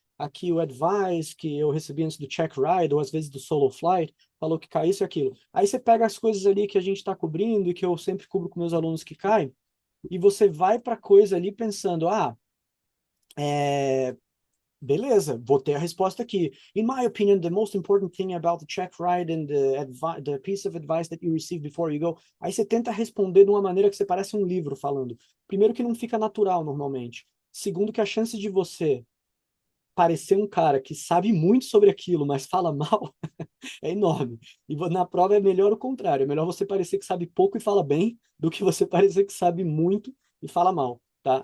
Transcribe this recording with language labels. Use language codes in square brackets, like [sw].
[pt] aqui o advice que eu recebi antes do check ride, ou às vezes do solo flight, falou que cai isso e aquilo. Aí você pega as coisas ali que a gente está cobrindo e que eu sempre cubro com meus alunos que caem, e você vai para coisa ali pensando, beleza, vou ter a resposta aqui. [en] In my opinion, the most important thing about the check ride and the piece of advice that you receive before you go. [pt] Aí você tenta responder de uma maneira que você parece um livro falando. Primeiro que não fica natural normalmente. Segundo que a chance de você parecer um cara que sabe muito sobre aquilo, mas fala mal, é enorme. E na prova é melhor o contrário. É melhor você parecer que sabe pouco e fala bem do que você parecer que sabe muito e fala mal, tá?